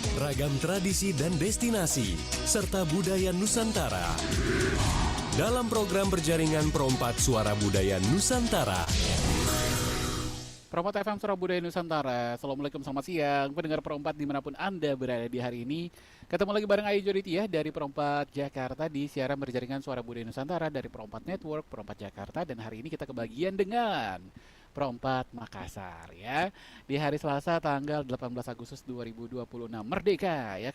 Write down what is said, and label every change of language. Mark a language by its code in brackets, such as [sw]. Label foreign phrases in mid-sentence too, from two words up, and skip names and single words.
[id] beragam tradisi dan destinasi, serta budaya Nusantara. Dalam program berjaringan Perompat Suara Budaya Nusantara. Perompat FM Suara Budaya Nusantara. Assalamualaikum, selamat siang pendengar Perompat dimanapun Anda berada di hari ini. Ketemu lagi bareng Ayu Joditia dari Perompat Jakarta di siaran berjaringan Suara Budaya Nusantara dari Perompat Network, Perompat Jakarta. Dan hari ini kita kebagian dengan Perompat Makassar ya. Di hari Selasa tanggal 18 Agustus 2026 Merdeka ya.